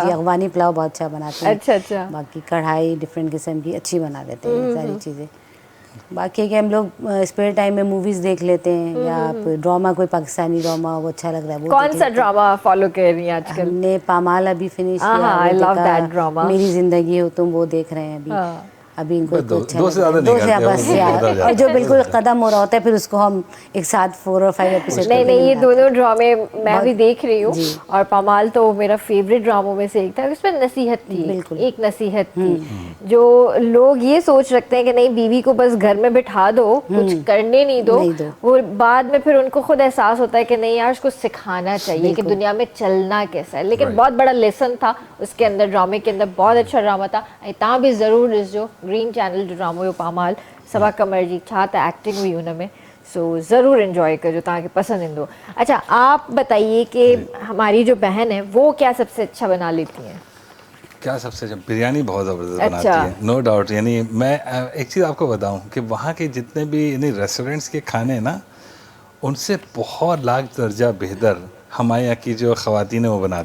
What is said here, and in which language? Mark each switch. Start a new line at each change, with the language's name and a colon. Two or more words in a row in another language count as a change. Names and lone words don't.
Hindi: जी, अफगानी पुलाव बहुत अच्छा बनाते हैं। अच्छा, अच्छा। बाकी कढ़ाई डिफरेंट किस्म की अच्छी बना लेते हैं, ये सारी चीज़ें। बाकी है कि हम लोग
English: spare time
Hindi: में मूवीज़ देख लेते हैं, या आप ड्रामा, कोई पाकिस्तानी ड्रामा वो अच्छा लग रहा है वो कौन देख सा लेते हैं। ड्रामा फॉलो कर रही हैं आजकल? हमने पामाल अभी फिनिश किया, हाँ, वो
English: I love
Hindi: देखा,
English: that drama.
Hindi: मेरी जिंदगी हो तुम वो देख रहे हैं अभी। हाँ। अभी इनको बस तो अच्छा दो लग से रहा है। ज़्यादा नहीं दो से करते, बस वो यार, ज़्यादा हो जाता और जो है। बिल्कुल खत्म हो रहा होता है फिर उसको हम एक साथ 4 और 5 एपिसोड नहीं, ये दोनों ड्रामे मैं भी देख रही हूँ, जी। और पमाल तो मेरा फेवरेट ड्रामों में से एक था। उसमें नसीहत थी, बिल्कुल। एक नसीहत थी। जो लोग ये सोच रखते हैं कि नहीं, बीवी को बस घर में बिठा दो, कुछ करने नहीं दो, वो बाद में फिर उनको खुद एहसास होता है कि नहीं यार, उसको सिखाना चाहिए कि दुनिया में चलना कैसा है। लेकिन बहुत बड़ा लेसन था उसके अंदर, ड्रामे के अंदर बहुत अच्छा ड्रामा था।
Sindhi: तव्हां बि ज़रूर ॾिसजो, ग्रीन चैनल जो ड्रामो हुयो पामाल, सबा कमर जी छा त एक्टिंग हुई हुनमें, सो ज़रूर इन्जॉय कजो, तव्हांखे पसंदि ईंदो।
Hindi: अच्छा, आप बताइए कि हमारी जो बहन है वो क्या सबसे अच्छा बना लेती हैं? क्या सबसे अच्छा? बिरयानी बहुत ज़बरदस्त अच्छा। बनाती है,
English: no doubt.
Hindi: यानी मैं एक चीज़ आपको बताऊं कि वहाँ के जितने भी यानी रेस्टोरेंट्स के खाने हैं ना, उनसे बहुत लाख दर्जा बेहतर हमारे यहाँ की जो ख़वातीन है वो बनाती